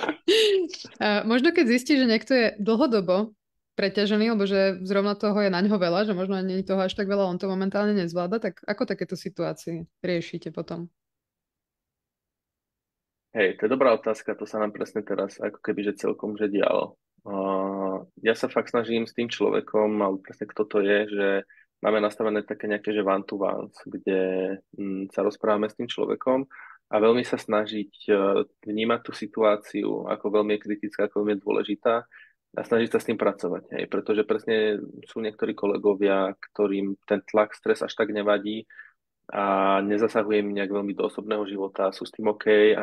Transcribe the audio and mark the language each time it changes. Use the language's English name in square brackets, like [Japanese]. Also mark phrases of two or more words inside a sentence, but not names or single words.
[Slovak] A možno keď zistí, že niekto je dlhodobo preťažený, alebo že zrovna toho je na ňo veľa, že možno ani toho až tak veľa, on to momentálne nezvláda, tak ako takéto situácie riešite potom? Hej, to je dobrá otázka, to sa nám presne teraz ako keby že celkom že dialo. Ja sa fakt snažím s tým človekom, alebo presne kto to je, že máme nastavené také nejaké že [English] one to ones, [Slovak] kde sa rozprávame s tým človekom a veľmi sa snažiť vnímať tú situáciu, ako veľmi je kritická, ako veľmi je dôležitá a snažiť sa s tým pracovať. Hej. Pretože presne sú niektorí kolegovia, ktorým ten tlak, stres až tak nevadí, a nezasahuje mi nejak veľmi do osobného života, sú s tým OK a